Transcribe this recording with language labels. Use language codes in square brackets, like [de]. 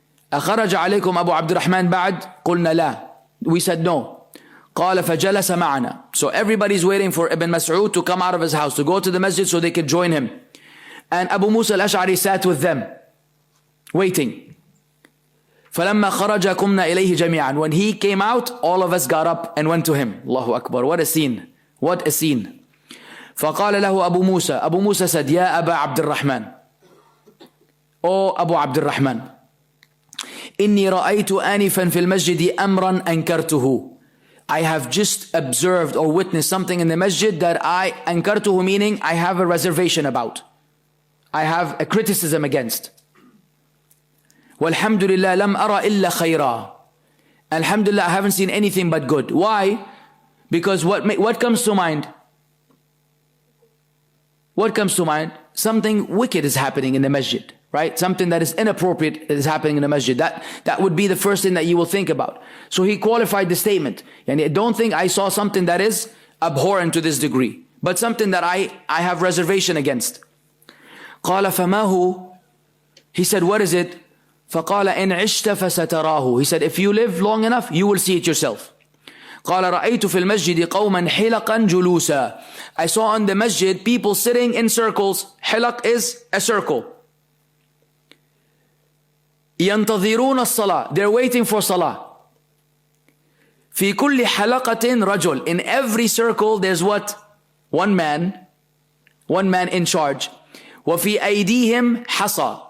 [ar] أخرج عليكم أبو عبد الرحمن بعد؟ قلنا لا. [en] We said no. [ar] قال فجلس معنا. [en] So everybody's waiting for Ibn Mas'ud to come out of his house, to go to the masjid so they could join him. And Abu Musa al-Ash'ari sat with them, waiting. [ar] فلما خرج قمنا إليه جميعا. [en] When he came out, all of us got up and went to him. Allahu Akbar. What a scene. What a scene. [ar] فقال له أبو موسى. [en] Abu Musa said, [ar] يا أبا عبد الرحمن. O Abu Abd al-Rahman, إني رأيت آنفا في المسجد أمرا أنكرته. [en] I have just observed or witnessed something in the masjid that I أنكرته, meaning I have a reservation about. I have a criticism against. [ar] والحمد لله لم أرى إلا خيرا. [en] Alhamdulillah, I haven't seen anything but good. Why? Because what comes to mind? What comes to mind? Something wicked is happening in the masjid. Right? Something that is inappropriate is happening in the masjid. That would be the first thing that you will think about. So he qualified the statement. And I don't think I saw something that is abhorrent to this degree, but something that I have reservation against. [ar] قال فما هو? [en] He said, what is it? [ar] فقال إن عشت فستراه. [en] He said, if you live long enough, you will see it yourself. [ar] قال رأيت في المسجد قوما حلقا جلوسا. [en] I saw in the masjid people sitting in circles. Hilaq is a circle. [ar] ينتظرون الصلاة. [en] They're waiting for salah. [ar] في كل حلقة رجل. [en] In every circle there's what? One man in charge. [ar] وفي أيديهم حصى.